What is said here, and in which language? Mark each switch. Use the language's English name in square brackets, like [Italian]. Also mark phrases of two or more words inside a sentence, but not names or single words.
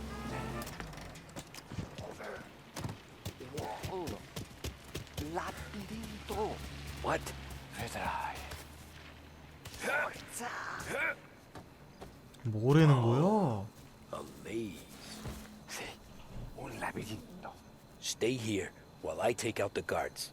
[Italian] Labirinto. [English] What? [Italian] Vedrai. Forza. [Korean] 뭐라는 거야? [English] A maze. [Italian] Sì, un labirinto. [English] Stay here while I take out the guards.